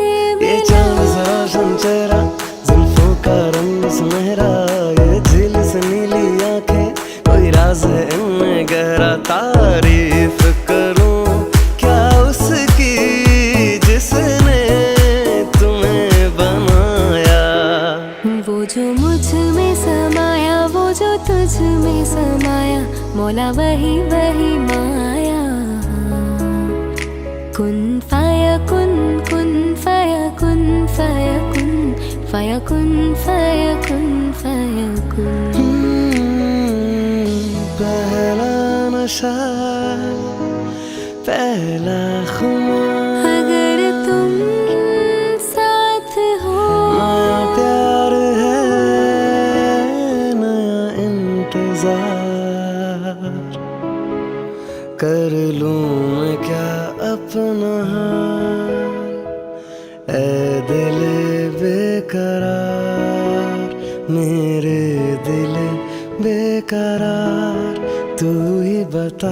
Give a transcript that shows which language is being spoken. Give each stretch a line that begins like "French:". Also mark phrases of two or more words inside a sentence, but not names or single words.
Hindi: ये चांद सा रोशन चेहरा जुल्फों का रंग सुनहरा ये झील से नीली आंखें कोई राज है इनमें गहरा तारीफ करूं क्या उसकी जिसने तुम्हें बनाया वो जो मुझ में समाया वो जो तुझ में समाया मौला वही वही माया
Arabic: كن فيكون كن فيكون فيكون فيكون فيكون فيكون
Hindi: पहला नशा पहला खुमार अगर तुम साथ हो नया प्यार है नया इंतजार कर लूं मैं क्या अपना हाल ऐ दिल बेकरार मेरे दिल बेकरार तू ही बता